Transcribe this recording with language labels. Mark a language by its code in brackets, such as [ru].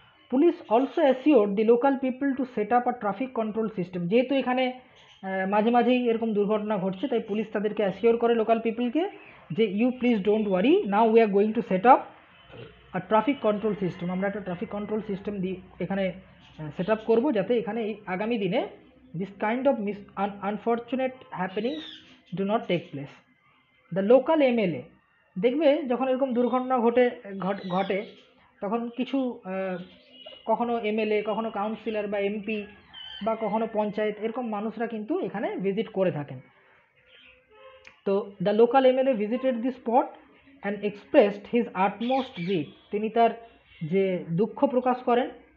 [en] police also assured the local people to set up a traffic control system, [bn] যেহেতু এখানে মাঝে মাঝেই এরকম দুর্ঘটনা ঘটছে, তাই পুলিশ তাদেরকে অ্যাসিওর করে লোকাল পিপলকে যে [en] you please don't worry, now we are going to set up our traffic control system, [bn] আমরা একটা ট্রাফিক কন্ট্রোল সিস্টেম এখানে সেট আপ করবো, যাতে এখানে এই আগামী দিনে [en] this kind of unfortunate happenings do not take place. The local MLA, [bn] দেখবে যখন এরকম দুর্ঘটনা ঘটে তখন কিছু কখনো এমএলএ, কখনো কাউন্সিলর বা এমপি বা কখনো পঞ্চায়েত, এরকম মানুষরা কিন্তু এখানে ভিজিট করে থাকেন। [en] তো the local MLA visited the spot and expressed his utmost grief, [bn] তিনি তার যে দুঃখ প্রকাশ করেন।